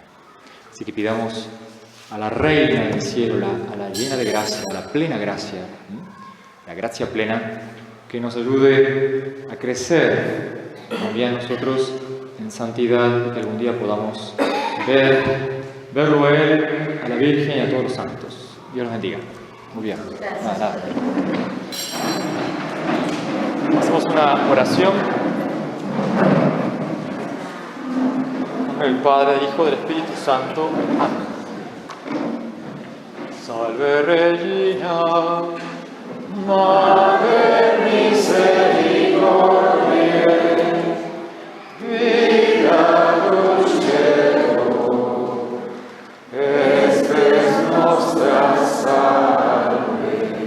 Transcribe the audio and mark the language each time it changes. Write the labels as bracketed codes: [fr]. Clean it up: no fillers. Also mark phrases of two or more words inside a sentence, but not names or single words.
[es] Así que pidamos a la Reina del Cielo, a la llena de gracia, a la plena gracia, la gracia plena, que nos ayude a crecer también nosotros en santidad y que algún día podamos verlo a Él, a la Virgen y a todos los santos. Dios los bendiga. Muy bien. Nada. Hacemos una oración. El Padre, el Hijo, del Espíritu Santo. Amén. [la] Salve Regina, Mater misericordiae, vita dulcedo, espes nostra salve.